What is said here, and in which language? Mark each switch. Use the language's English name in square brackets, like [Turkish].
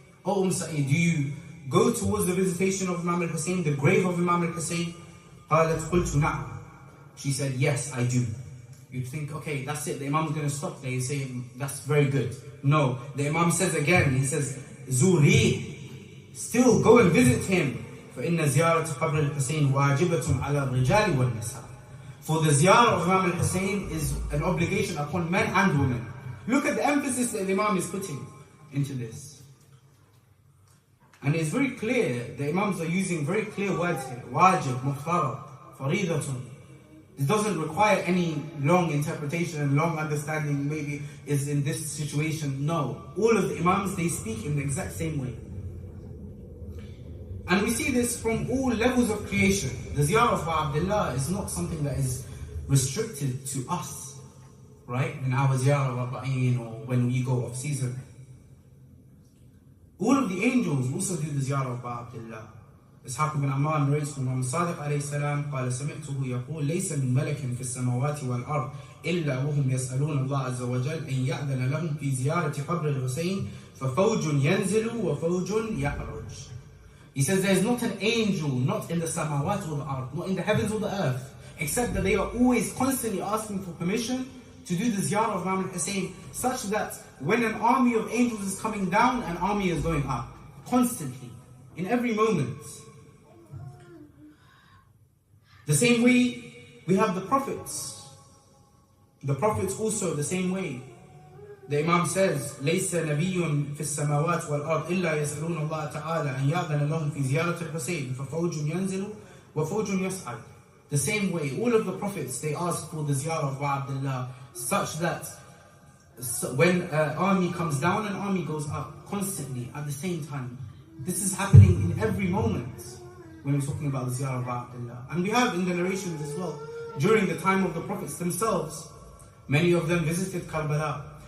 [English] Oh Sa'id, do you go towards the visitation of Imam al-Husayn, the grave of Imam al-Husayn? [Arabic] قالت قلت نعم. [English] She said, yes, I do. You'd think, okay, that's it, the Imam's going to stop there. You say, that's very good. No, the Imam says again, he says, زوريه, still go and visit him. [Arabic] فإن زيارة قبر الحسين واجبة على الرجال والنساء. [English] For the Ziyarah of Imam al-Husayn is an obligation upon men and women. Look at the emphasis that the Imam is putting into this. And it's very clear, the Imams are using very clear words here. Wajib, Mudarat, Faridatun. It doesn't require any long interpretation and long understanding, maybe is in this situation. No. All of the Imams, they speak in the exact same way. And we see this from all levels of creation. The Ziyarah of Abdullah is not something that is restricted to us, right? In our Ziyarah of Arba'een or when we go off season. All of the angels also do the Ziyarah of Abdullah. [Arabic] إسحاق بن عمار [English] narrates from Imam Sadiq [Arabic] عليه السلام قال سمعته يقول ليس من ملك في السماوات والأرض إلا وهم يسألون الله عز وجل أن يأذن لهم في زيارة قبر الحسين ففوج ينزل وفوج يعرج. [English] He says there is not an angel, not in the samawat or the ard, not in the heavens or the earth, except that they are always constantly asking for permission to do the Ziyarah of Imam al-Husayn, such that when an army of angels is coming down, an army is going up, constantly, in every moment. The same way we have the prophets. The prophets also the same way. The Imam says, [Arabic] ليس نبي في السماوات والأرض إلا يسألون الله تعالى أن يأذن لهم في زيارة الحسين ففوج ينزل وفوج يصعد. [English] The same way, all of the prophets, they ask for the Ziyarah of Abdullah, such that when an army comes down, an army goes up constantly at the same time. This is happening in every moment when we're talking about the Ziyarah of Abdullah. And we have in the narrations as well, during the time of the prophets themselves, many of them visited Karbala.